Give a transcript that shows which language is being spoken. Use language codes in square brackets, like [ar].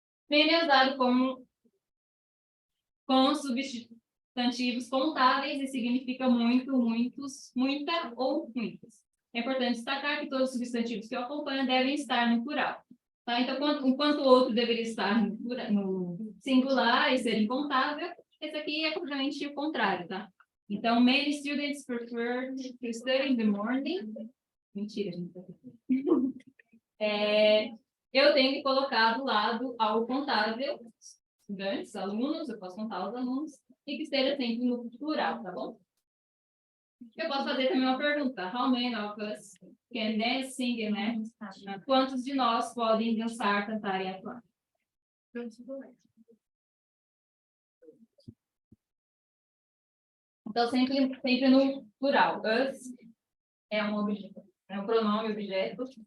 [pt] Many é usado com substantivos contáveis e significa muito, muitos, muita ou muitos. É importante destacar que todos os substantivos que o acompanham devem estar no plural. Tá? Então, enquanto o outro deveria estar no singular e ser incontável, esse aqui é completamente o contrário, tá? [en] Então, many students prefer to study in the morning. [pt] Mentira, gente. Eu tenho que colocar do lado algo contável, estudantes, alunos, eu posso contar os alunos, e que esteja sempre no plural, tá bom? Eu posso fazer também uma pergunta. [en] How many of us can dance, sing and act? [pt] Quantos de nós podem dançar, cantar e atuar? Então, sempre no plural. Us é um objeto, é um pronome objeto.